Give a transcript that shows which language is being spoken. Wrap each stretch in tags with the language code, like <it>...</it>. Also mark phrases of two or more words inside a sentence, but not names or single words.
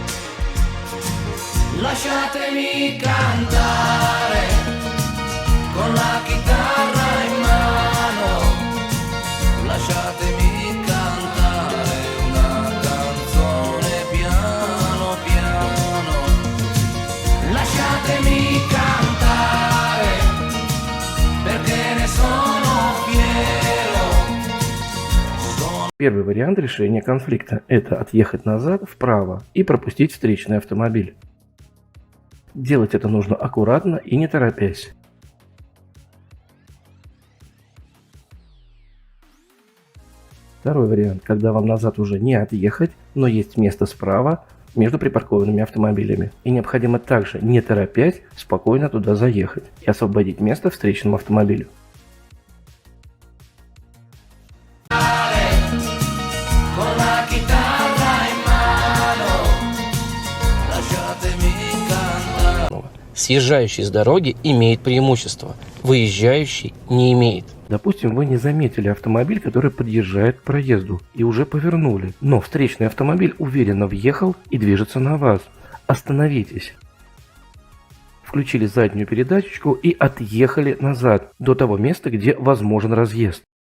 <it>Lasciatemi cantare con la chitarra in mano, lasciatemi cantare una canzone piano piano. Lasciatemi cantare perché ne sono fiero.</it> <ru>Первый вариант решения конфликта – это отъехать назад вправо и пропустить встречный автомобиль. Делать это нужно аккуратно и не торопясь. Второй вариант, когда вам назад уже не отъехать, но есть место справа между припаркованными автомобилями. И необходимо также, не торопясь, спокойно туда заехать и освободить место встречному автомобилю.</ru> <it>Con la chitarra in mano, lasciatemi cantare.</it> <ru>Съезжающий с дороги имеет преимущество, выезжающий не имеет. Допустим, вы не заметили автомобиль, который подъезжает к проезду, и уже повернули, но встречный автомобиль уверенно въехал и движется на вас. Остановитесь. Включили заднюю передачечку и отъехали назад, до того места, где возможен разъезд.</ru>